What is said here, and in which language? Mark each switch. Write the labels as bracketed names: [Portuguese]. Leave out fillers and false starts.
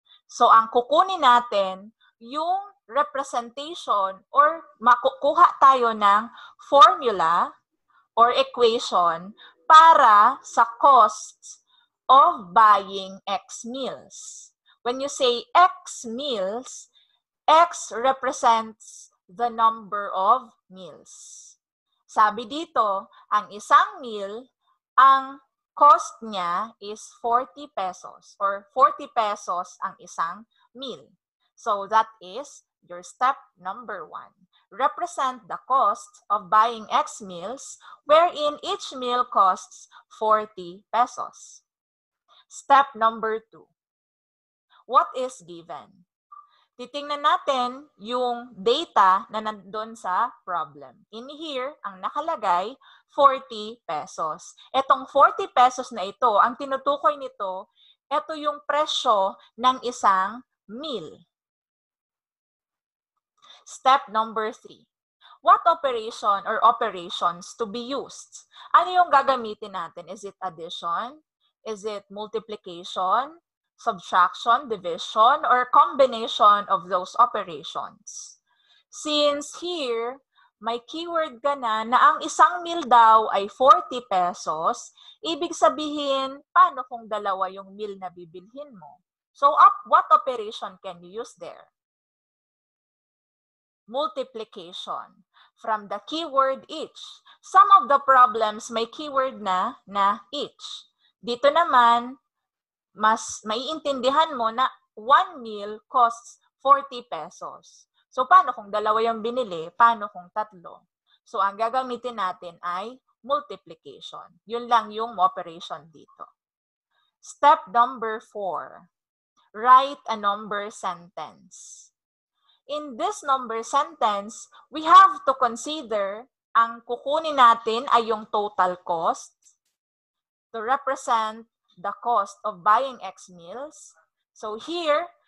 [Filipino] So, ang kukunin natin, yung representation or makukuha tayo ng formula or equation para sa [English] costs of buying x meals. When you say x meals, x represents the number of meals. [Filipino] Sabi dito, ang isang meal, ang cost niya [English] is 40 pesos or 40 pesos [Filipino] ang isang meal. [English] So that is your step number 1. Represent the cost of buying x meals wherein each meal costs 40 pesos. Step number 2. What is given? [Filipino] Titingnan natin yung data na nandun sa problem. [English] In here, [Filipino] ang nakalagay, 40 pesos. Etong 40 pesos na ito, ang tinutukoy nito, ito yung presyo ng isang meal. [English] Step number 3. What operation or operations to be used? [Filipino] Ano yung gagamitin natin? [English] Is it addition? Is it multiplication? Subtraction, division, or combination of those operations? Since here, [Filipino] may keyword ka na ang isang meal daw ay 40 pesos, ibig sabihin, paano kung dalawa yung meal na bibilhin mo? [English] So, what operation can you use there? Multiplication. From the keyword each. Some of the problems [Filipino] may keyword na [English] each. [Filipino] Dito naman, mas maiintindihan mo na [English] 1 meal costs 40 pesos. [Filipino] So, paano kung dalawa yung binili? Paano kung 3? So, ang gagamitin natin ay multiplication. Yun lang yung operation dito. Step number 4. [English] Write a number sentence. In this number sentence, we have to consider [Filipino] ang kukunin natin ay yung [English] total cost to represent the cost of buying x meals. So here,